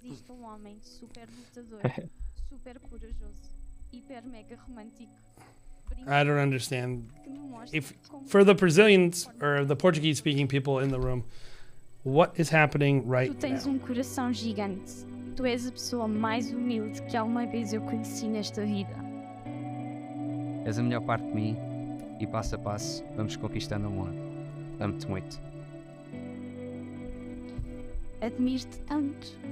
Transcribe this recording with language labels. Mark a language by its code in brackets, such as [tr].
[pt] Existe homem super lutador, super corajoso, hiper mega romântico. [en] I don't understand. If for the Brazilians or the Portuguese speaking people in the room, what is happening right [pt] Tu tens [en] now? [pt] coração gigante. Tu és a pessoa mais humilde que alguma vez eu conheci nesta vida. És a melhor parte de mim e passo a passo vamos conquistando o mundo. Amo-te muito. Admiro-te tanto.